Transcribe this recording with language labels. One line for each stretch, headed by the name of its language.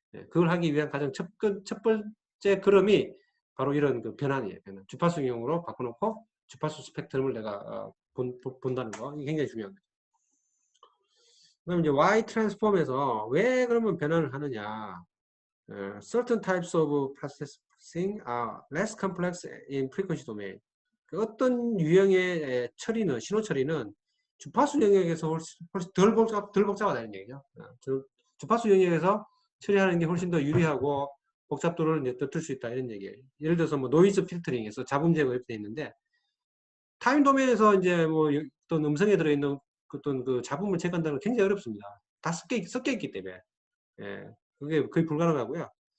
Korean: 그걸 하기 위한 가장 첫 번째 걸음이 바로 이런 그 변환이에요. 주파수용으로 바꿔놓고 주파수 스펙트럼을 내가 본다는 거 이게 굉장히 중요한 거죠. 그다음 이제 Y 트랜스폼에서 왜 그러면 변환을 하느냐?
English: Certain types of processing are less complex in frequency domain.
Korean: 그 어떤 유형의 처리는 신호 처리는 주파수 영역에서 훨씬 덜 복잡하다는 얘기죠. 주파수 영역에서 처리하는 게 훨씬 더 유리하고 복잡도를 이제 떨칠 수 있다 이런 얘기예요. 예를 들어서 뭐 노이즈 필터링에서 잡음 제거 이렇게 돼 있는데 타임 도메인에서 이제 뭐 어떤 음성에 들어있는 어떤 그 잡음을 체크한다는 건 굉장히 어렵습니다. 다 섞여 있기 때문에 그게 거의 불가능하고요.